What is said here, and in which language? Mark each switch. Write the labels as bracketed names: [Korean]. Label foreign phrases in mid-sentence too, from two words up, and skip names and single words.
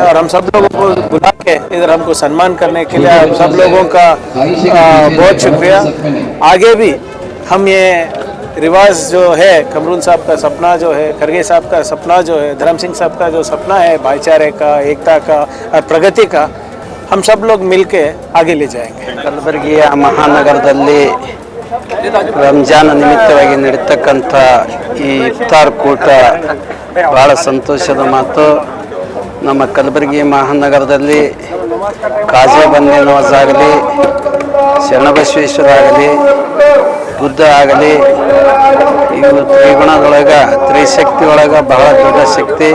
[Hindi] और हम सब लोगों को बुला के इधर हमको सम्मान करने के लिए हम सब लोगों का बहुत शुक्रिया। आगे भी हम ये रिवाज जो है कमरून साहब का सपना जो है, खरगे साहब का सपना जो है, धर्म सिंह साहब का जो सपना है भाईचारे का, एकता का और प्रगति का, हम सब लोग मिलके आगे ले जाएंगे। [Kannada] ಕಲಬುರಗಿಯ ಮಹಾನಗರದಲ್ಲಿ ರಂಜಾನ್ ನಿಮಿತ್ತವಾಗಿ ನಡೀತಕ್ಕಂಥ ಈ ಇಫ್ತಾರ್ ಕೂಟ ಭಾಳ ಸಂತೋಷದ ಮಾತು. ನಮ್ಮ ಕಲಬುರಗಿ ಮಹಾನಗರದಲ್ಲಿ ಕಾಜಾ ಬಂದಿ ನವಾಜ್ ಆಗಲಿ, ಶರಣಬಸವೇಶ್ವರ ಆಗಲಿ, ಬುದ್ಧ ಆಗಲಿ, ಇವು ತ್ರಿಗುಣದೊಳಗೆ ತ್ರಿಶಕ್ತಿ ಒಳಗೆ ಬಹಳ ದೊಡ್ಡ ಶಕ್ತಿ.